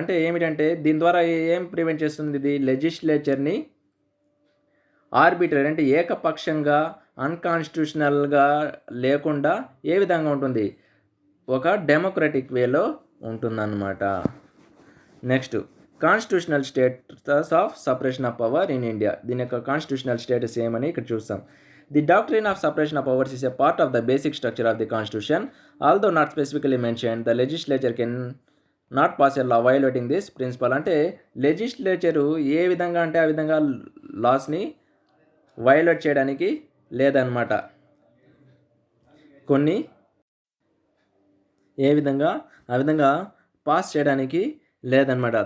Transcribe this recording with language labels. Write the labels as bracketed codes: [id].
[te] అంటే ఏమిటంటే దీని ద్వారా ఏం ప్రివెంట్ చేస్తుంది, ఇది లెజిస్లేచర్ని ఆర్బిటరీ అంటే ఏకపక్షంగా అన్కాన్స్టిట్యూషనల్గా లేకుండా ఏ విధంగా ఉంటుంది, ఒక డెమోక్రటిక్ వేలో ఉంటుందన్నమాట. [en] next constitutional status of separation of power in India, [te] దీని యొక్క [en] constitutional status [te] ఏమని ఇక్కడ చూస్తాం. [en] The doctrine of separation of powers is a part of the basic structure of the constitution. Although not specifically mentioned, the legislature can not pass a law violating this principle, [te] అంటే legislature ఏ విధంగా అంటే ఆ విధంగా లాస్ని violate చేయడానికి లేదన్నమాట. కొన్ని ఏ విధంగా ఆ విధంగా పాస్ చేయడానికి లేదన్నమాట.